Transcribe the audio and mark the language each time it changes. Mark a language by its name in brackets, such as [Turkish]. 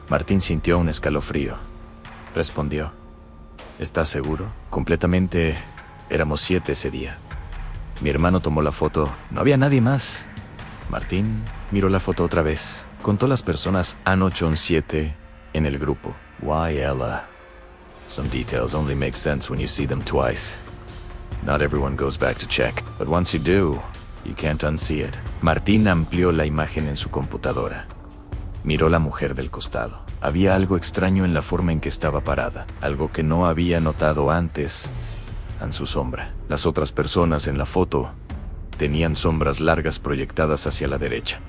[Spanish] Martín sintió un escalofrío. Respondió: ¿estás seguro? Completamente. Éramos 7 ese día. Mi hermano tomó la foto. No había nadie más. Martín miró la foto otra vez. Contó las personas. Anoche son 7 en el grupo. Why, Ella? [English] Some details only make sense when you see them twice. Not everyone goes back to check. But once you do, you can't unsee it. [Spanish] Martín amplió la imagen en su computadora. Miró la mujer del costado. Había algo extraño en la forma en que estaba parada. Algo que no había notado antes en su sombra. Las otras personas en la foto tenían sombras largas proyectadas hacia la derecha.